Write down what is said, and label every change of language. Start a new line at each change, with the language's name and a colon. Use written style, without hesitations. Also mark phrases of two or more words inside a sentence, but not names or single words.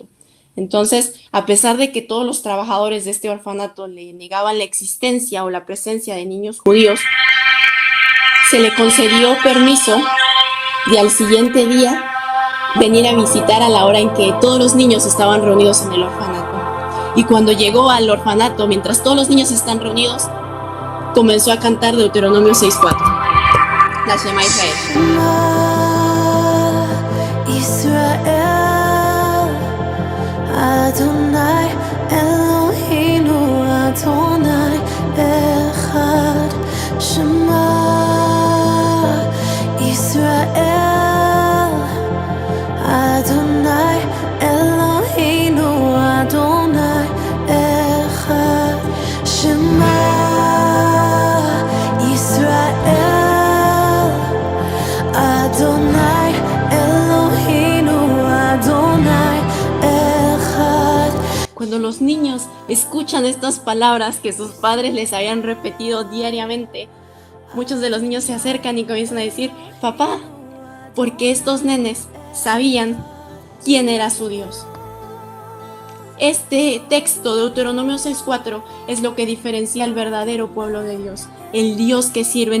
Spanish: Entonces, a pesar de que todos los trabajadores de este orfanato le negaban la existencia o la presencia de niños judíos, se le concedió permiso de al siguiente día venir a visitar a la hora en que todos los niños estaban reunidos en el orfanato. Y cuando llegó al orfanato, mientras todos los niños están reunidos, comenzó a cantar Deuteronomio 6:4, la Shema Israel.
Hebrew: ישראל, אדוני אלוהינו, אדוני אחד. שמע ישראל, אדוני אלוהינו, אדוני אחד. שמע ישראל, אדוני אלוהינו, אדוני אחד.
Spanish: Cuando los niños escuchan estas palabras que sus padres les habían repetido diariamente, muchos de los niños se acercan y comienzan a decir, papá, porque estos nenes sabían quién era su Dios. Este texto de Deuteronomio 6:4 es lo que diferencia al verdadero pueblo de Dios, el Dios que sirven.